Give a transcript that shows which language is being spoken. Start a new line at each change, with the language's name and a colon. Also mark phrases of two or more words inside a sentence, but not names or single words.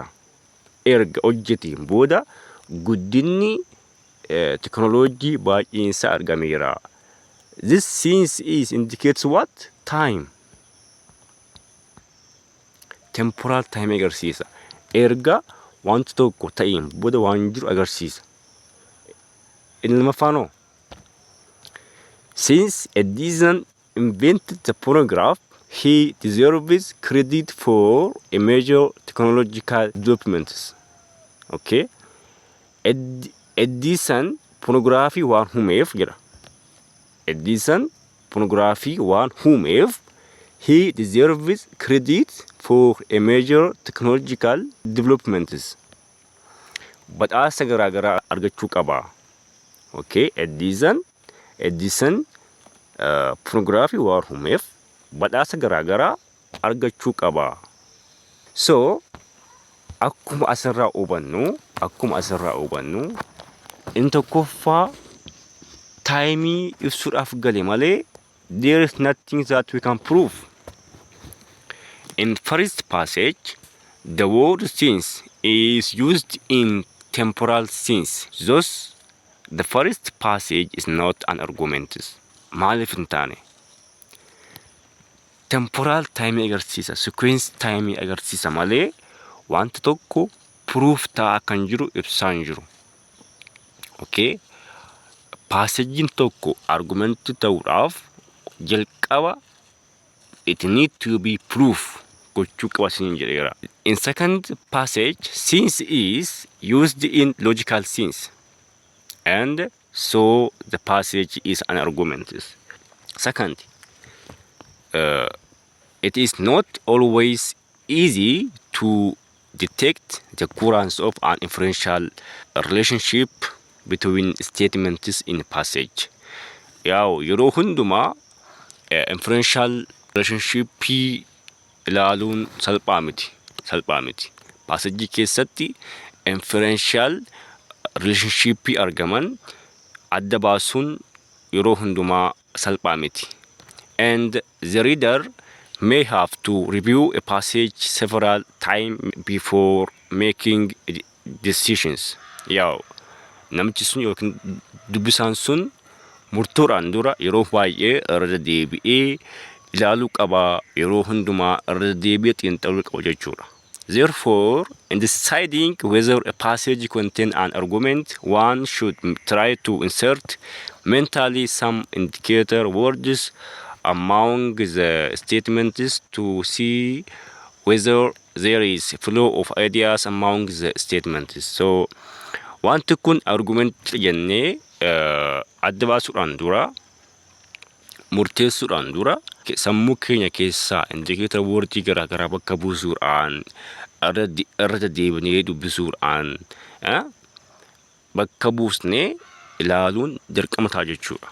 Oromo: Erga hojjeteen booda guddinni teknooloojii baay'eensa argameera.
English: This since is indicates what? Time. Temporal time agarsiisa.
Oromo: Erga wanti tokko ta'een booda waan jiru agarsiisa. Inni lamaffaanoo.
English: Since Edison invented the phonograph, he deserves credit for a major technological developments. Okay?
Oromo: Edison phonography waan uumeef jira.
English: Edison phonography
Oromo: waan uumeef
English: he deserves credit for a major technological developments.
Oromo: Badhaasa garaagaraa argachuu qaba.
English: Okay?
Oromo: Edison phonography waan uumeef badhaasa garaagaraa argachuu qaba. So akkuma asirraa hubannu inni tokkoffaa taayimii ibsuudhaaf gale malee
English: there is nothing that we can prove. In first passage, the word since is used in temporal sense. Thus, the first passage is not an argument.
Oromo: Maaliif hin taane?
English: Temporal time
Oromo: agarsiisa,
English: sequence time
Oromo: agarsiisa malee wanti tokko proof ta'a kan jiru ibsaa hin jiru. Okay? Passagein tokko argument ta'uudhaaf jalqaba
English: it need to be proof
Oromo: gochuu qaba sin jedheera.
English: In second passage, since is used in logical sense, and so the passage is an argument. Second, it is not always easy to detect the occurrence of an inferential relationship between statements in passage.
Oromo: Yeroo hundumaa
English: inferential relationship
Oromo: ilaaluun salphaa miti. Passage keessatti
English: inferential relationship
Oromo: argaman adda baasuun yeroo hundumaa salphaa miti.
English: And the reader may have to review a passage several times before making decisions.
Oromo: Namichi sun yookiin dubbisaan sun murtoodhaan dura yeroo baay'ee irra deebi'ee ilaaluu qaba, yeroo hundumaa irra deebi'ee xiinxaluu qaba jechuudha.
English: Therefore, in deciding whether a passage contains an argument, one should try to insert mentally some indicator words among the statements to see whether there is a flow of ideas among the statements.
Oromo: So, wanti kun argument jennee adda baasuudhaan dura murteessuudhaan dura sammuu keenya keessaa
English: indikeetara woordii
Oromo: garaagaraa bakka buusuudhaan irra deebinee dubbisuudhaan bakka buusnee ilaaluun dirqama ta'a jechuudha.